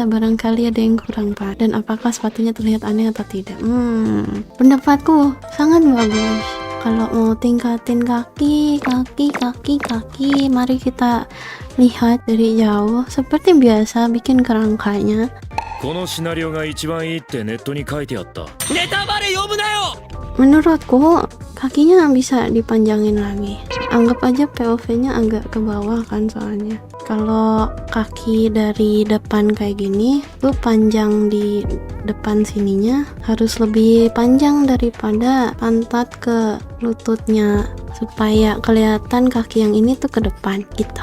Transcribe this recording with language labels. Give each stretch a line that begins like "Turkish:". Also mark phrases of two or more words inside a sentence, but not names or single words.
Indonesian: Barangkali ada yang kurang pak, dan apakah sepatunya terlihat aneh atau tidak? Pendapatku sangat bagus. Kalau mau tingkatin kaki, mari kita lihat dari jauh. Seperti biasa, bikin kerangkanya.
Japanese: このシナリオが一番いいってネットに書いてあった。ネタバレ読むなよ。
Indonesian: Menurutku kakinya bisa dipanjangin lagi. Anggap aja POV-nya agak ke bawah kan, soalnya kalau kaki dari depan kayak gini tuh panjang di depan sininya harus lebih panjang daripada pantat ke lututnya, supaya kelihatan kaki yang ini tuh ke depan gitu.